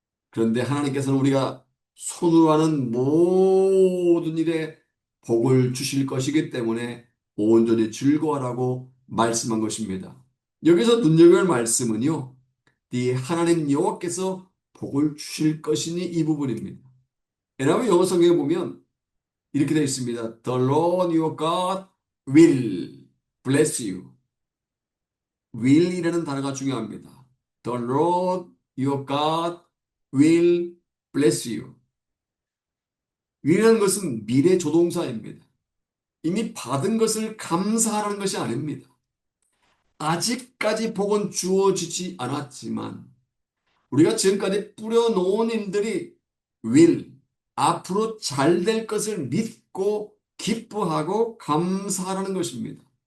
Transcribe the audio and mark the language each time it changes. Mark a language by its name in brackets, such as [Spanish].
[Korean] 그런데 하나님께서는 우리가 손으로 하는 모든 일에 복을 주실 것이기 때문에 온전히 즐거워하라고 말씀한 것입니다. 여기서 눈여겨볼 말씀은요. 네 하나님 여호와께서 복을 주실 것이니 이 부분입니다. 왜냐하면 영어 성경에 보면 이렇게 되어 있습니다. [English] The Lord your God will bless you. [Korean] will이라는 단어가 중요합니다. [English] The Lord your God will bless you. [Korean] will이라는 것은 미래 조동사입니다. 이미 받은 것을 감사하라는 것이 아닙니다. 아직까지 복은 주어지지 않았지만 우리가 지금까지 뿌려놓은 일들이 will, 앞으로 잘 될 것을 믿고 기뻐하고 감사하라는 것입니다.